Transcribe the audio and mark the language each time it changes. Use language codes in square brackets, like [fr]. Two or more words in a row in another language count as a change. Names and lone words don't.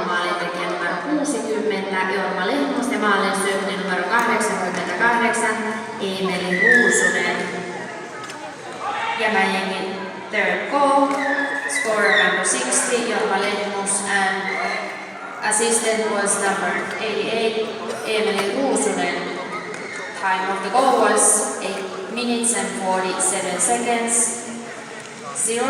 [fi] Maalintekijä numero 60 Jorma Lehmus ja maalinsyöttäjä numero 88 Eemeli Ruusunen. [en] Jämäjäki third goal. Scorer number 60 Jorma Lehmus and assistant was number 88 Eemeli Ruusunen. Time of the goal was 8 minutes and 47 seconds.